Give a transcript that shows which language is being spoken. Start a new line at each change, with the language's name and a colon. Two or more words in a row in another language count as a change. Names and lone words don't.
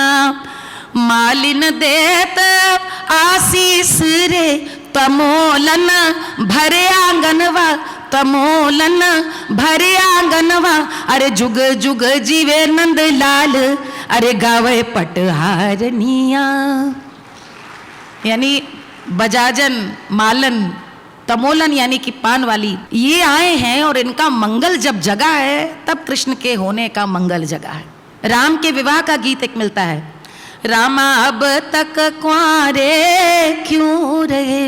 Braj: मालिन देत आशीष रे तमोलन भरे आंगनवा, तमोलन भरे आंगनवा। अरे जुग जुग जीवे नंद लाल, अरे गावे पटहारनिया।
Hindi: यानी बजाजन, मालन, तमोलन यानी कि पान वाली, ये आए हैं और इनका मंगल जब जगा है तब कृष्ण के होने का मंगल जगा है। राम के विवाह का गीत एक मिलता है, रामा अब तक कुंवारे क्यों रहे।